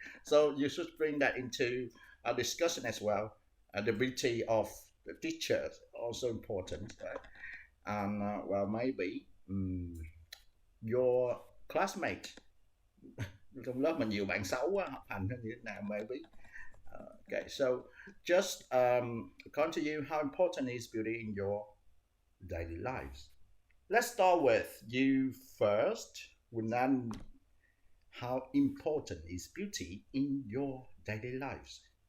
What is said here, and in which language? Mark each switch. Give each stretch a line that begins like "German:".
English: So you should bring that into a discussion as well. The beauty of the teachers also important, right? And well, maybe your classmate
Vietnamese: trong lớp mà nhiều bạn xấu quá, học hành như thế nào,
English: maybe. Okay, so just according to you, how important is beauty in your daily lives? Let's start with you first, Wunan. How important is beauty in your daily lives?